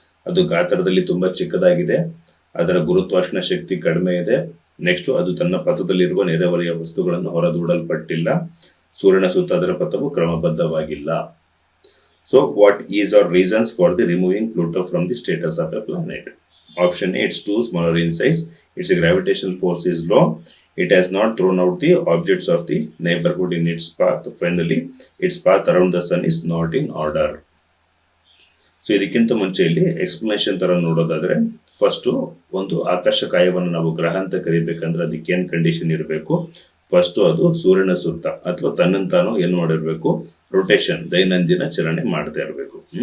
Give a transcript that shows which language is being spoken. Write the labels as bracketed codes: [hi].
[kn] ಅದು ಗಾತ್ರದಲ್ಲಿ ತುಂಬಾ ಚಿಕ್ಕದಾಗಿದೆ, ಅದರ ಗುರುತ್ವಾಕರ್ಷಣ ಶಕ್ತಿ ಕಡಿಮೆ ಇದೆ, ನೆಕ್ಸ್ಟ್ ಅದು ತನ್ನ ಪಥದಲ್ಲಿರುವ ನೆರೆಹೊರೆಯ ವಸ್ತುಗಳನ್ನು ಹೊರದೂಡಲ್ಪಟ್ಟಿಲ್ಲ, ಸೂರ್ಯನ ಸುತ್ತ ಅದರ ಪಥವು ಕ್ರಮಬದ್ಧವಾಗಿಲ್ಲ. [en] So what is are reasons for the removing Pluto from the status of a planet? Option A, it's too smaller in size, it's gravitational force is low, it has not thrown out the objects of the neighborhood in its path, finally its path around the sun is not in order. [kn] So ಇದಕ್ಕಿಂತ ಮುಂಚೆ ಇಲ್ಲಿ explanation ತರ ನೋಡೋದಾದ್ರೆ, first ಒಂದು ಆಕಾಶಕಾಯವನ್ನು ನಾವು ಗ್ರಹ ಅಂತ ಕರಿಬೇಕಂದ್ರೆ ಅದಕ್ಕೆ ಏನ್ ಕಂಡೀಷನ್ ಇರಬೇಕು? ಫಸ್ಟ್ ಅದು ಸೂರ್ಯನ ಸುತ್ತ ಅಥವಾ ತನ್ನಂತಾನು ಏನ್ ಮಾಡಿರ್ಬೇಕು, ರೊಟೇಷನ್, ದೈನಂದಿನ ಚಲನೆ ಮಾಡ್ತಾ ಇರಬೇಕು.